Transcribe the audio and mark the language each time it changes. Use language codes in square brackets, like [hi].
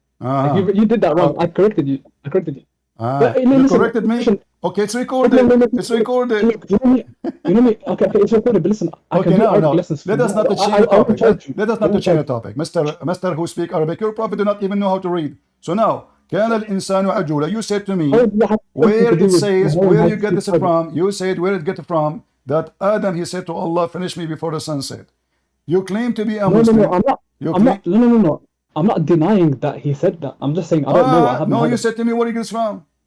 [en] Like, you did that wrong. Okay. I corrected you. You corrected me? Okay, it's recorded. It's recorded. You know me. Okay, it's recorded. But listen, I can do Arabic lessons. Let us not to change the topic. Let us not to change the topic. Mister who speak Arabic, your prophet do not even know how to read. So now, [ar] كان الإنسان عجولا. [en] You said to me, where it says, where you get this from? You said where it get from that Adam he said to Allah, finish me before the sunset. You claim to be a Muslim. No. I'm not denying that he said that. I'm just saying I don't know. No, you said to me where he gets from.